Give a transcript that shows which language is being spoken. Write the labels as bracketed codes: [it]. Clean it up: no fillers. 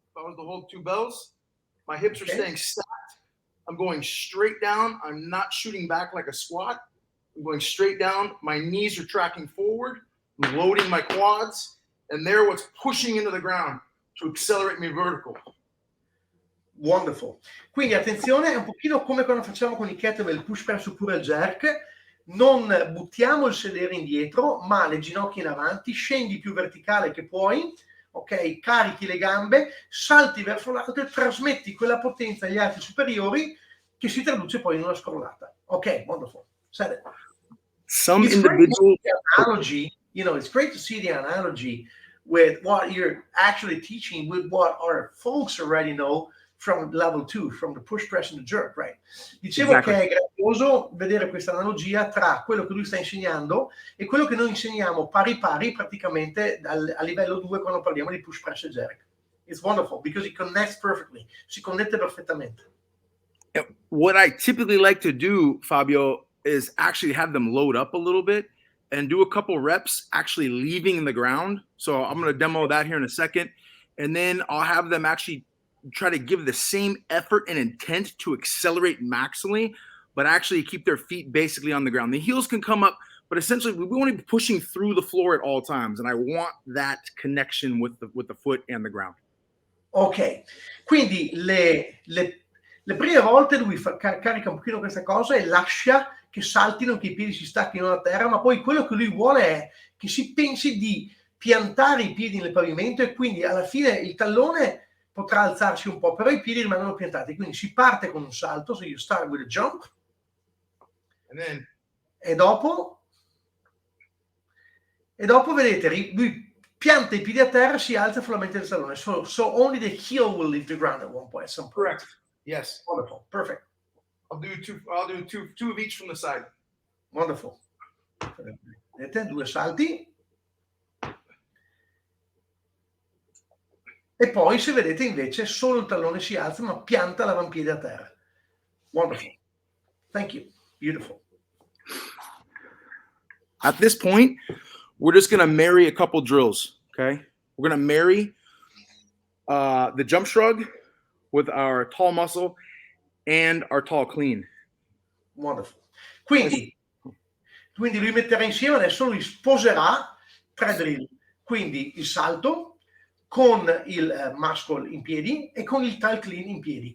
[en] If I was to hold two bells, my hips are staying stacked. I'm going straight down. I'm not shooting back like a squat. I'm going straight down. My knees are tracking forward. I'm loading my quads. And they're what's pushing into the ground to accelerate me vertical. Wonderful. [it] Quindi attenzione, è un pochino come quando facciamo con i kettlebell, il push press oppure il jerk. Non buttiamo il sedere indietro, ma le ginocchia in avanti, scendi più verticale che puoi, ok? Carichi le gambe, salti verso l'alto e trasmetti quella potenza agli arti superiori che si traduce poi in una scrollata. [en] Ok, wonderful. Said it. Some individuals analogy, it's great to see the analogy with what you're actually teaching with what our folks already know from level 2, from the push press and the jerk, right? [it] Dicevo che è grazioso vedere questa analogia tra quello che lui sta insegnando e quello che noi insegniamo pari pari praticamente a livello 2 quando parliamo di push press e jerk. [en] It's wonderful because it connects perfectly. [it] Si connette perfettamente. [en] What I typically like to do, Fabio, is actually have them load up a little bit and do a couple reps actually leaving the ground. So I'm going to demo that here in a second. And then I'll have them actually try to give the same effort and intent to accelerate maximally, but actually keep their feet basically on the ground. The heels can come up, but essentially we want to be pushing through the floor at all times. And I want that connection with the foot and the ground. [it] Ok, quindi le prime volte lui carica un pochino questa cosa e lascia che saltino, che i piedi si stacchino da terra, ma poi quello che lui vuole è che si pensi di piantare i piedi nel pavimento e quindi alla fine il tallone potrà alzarsi un po', però i piedi rimangono piantati. Quindi si parte con un salto, [en] so you start with a jump, [it] e dopo vedete, lui pianta i piedi a terra, si alza solamente il tallone. [en] So only the heel will leave the ground at one point. Correct. Yes. Wonderful. Perfect. I'll do two of each from the side. Wonderful. [it] Vedete, 2 salti. E poi se vedete invece solo il tallone si alza ma pianta l'avampiede a terra. [en] Wonderful. Thank you. Beautiful. At this point, we're just going to marry a couple drills, okay? We're going to marry the jump shrug with our tall muscle and our tall clean. Wonderful. [it] Quindi lui metterà insieme, adesso lui sposerà 3 drill. Quindi il salto con il muscle in piedi e con il tall clean in piedi.